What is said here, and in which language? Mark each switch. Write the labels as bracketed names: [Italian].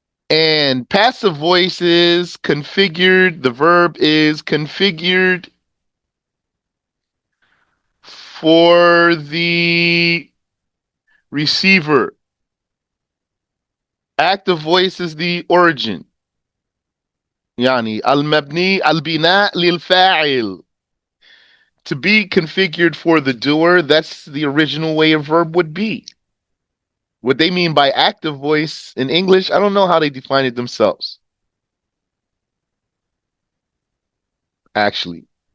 [English] And passive voice is configured, the verb is configured for the receiver. Active voice is the origin. [Arabic] يعني المبني البناء للفاعل. [English] To be configured for the doer, that's the original way a verb would be. What they mean by active voice in English, I don't know how they define it themselves. Actually.